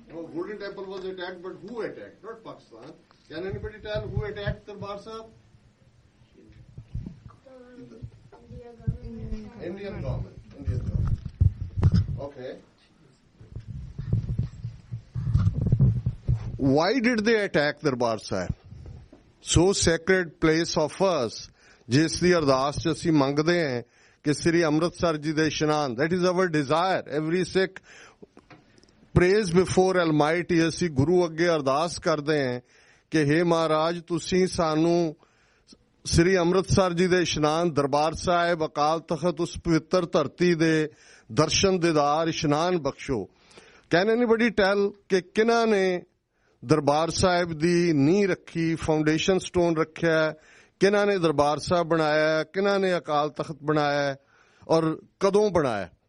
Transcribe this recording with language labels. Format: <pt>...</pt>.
<en>No, Golden Temple was attacked, but who attacked? Not Pakistan. Can anybody tell who attacked Darbar Sahib? Indian government. Okay. Why did they attack Darbar Sahib? So sacred place of us,</en> <pa>ਜਿਸ ਦੀ ਅਰਦਾਸ ਚ ਅਸੀਂ ਮੰਗਦੇ ਹਾਂ ਕਿ ਸ੍ਰੀ ਅੰਮ੍ਰਿਤਸਰ ਜੀ ਦੇ ਇਸ਼ਨਾਨ,</pa> <en>that is our desire. Every Sikh prays before Almighty.</en> <pa>ਅਸੀਂ ਗੁਰੂ ਅੱਗੇ ਅਰਦਾਸ ਕਰਦੇ ਹਾਂ ਕਿ हे ਮਹਾਰਾਜ ਤੁਸੀਂ ਸਾਨੂੰ ਸ੍ਰੀ ਅੰਮ੍ਰਿਤਸਰ ਜੀ ਦੇ ਇਸ਼ਨਾਨ, ਦਰਬਾਰ ਸਾਹਿਬ, ਅਕਾਲ ਤਖਤ, ਉਸ ਪਵਿੱਤਰ ਧਰਤੀ ਦੇ ਦਰਸ਼ਨ ਦੀਦਾਰ ਇਸ਼ਨਾਨ ਬਖਸ਼ੋ.</pa> <en>Can anybody tell</en> <pa>ਕਿ ਕਿਹਨਾਂ ਨੇ ਦਰਬਾਰ ਸਾਹਿਬ ਦੀ ਨੀਂਹ ਰੱਖੀ, ਫਾਊਂਡੇਸ਼ਨ ਸਟੋਨ ਰੱਖਿਆ, ਕਿਹਨਾਂ ਨੇ ਦਰਬਾਰ ਸਾਹਿਬ ਬਣਾਇਆ, ਕਿਹਨਾਂ ਨੇ ਅਕਾਲ ਤਖਤ ਬਣਾਇਆ ਔਰ ਕਦੋਂ ਬਣਾਇਆ?</pa>